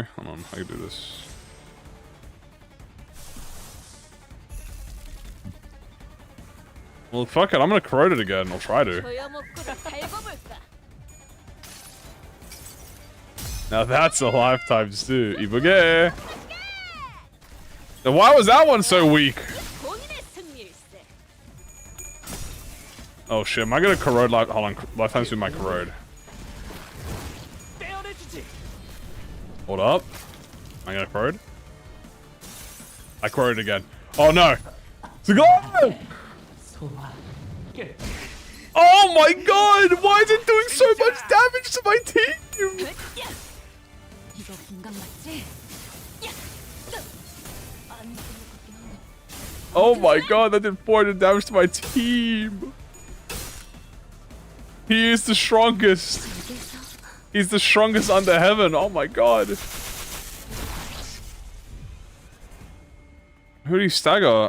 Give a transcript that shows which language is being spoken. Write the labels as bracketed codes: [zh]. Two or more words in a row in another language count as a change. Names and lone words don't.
[en] Hold on, I could do this. Well, fuck it, I'm gonna corrode it again. I'll try to. Now that's a lifetime stew. E.G.O. Now why was that one so weak? Oh shit, am I gonna corrode hold on, lifetime stew my corrode. Hold up. Am I gonna corrode? I corrode again. Oh no! It's a go! Oh my god! Why is it doing so much damage to my team? [ko] 이거 분강 맞지? [en] Oh my god, that did 400 damage to my team. He is the strongest. He's the strongest under heaven. Oh my god. Who did he stagger?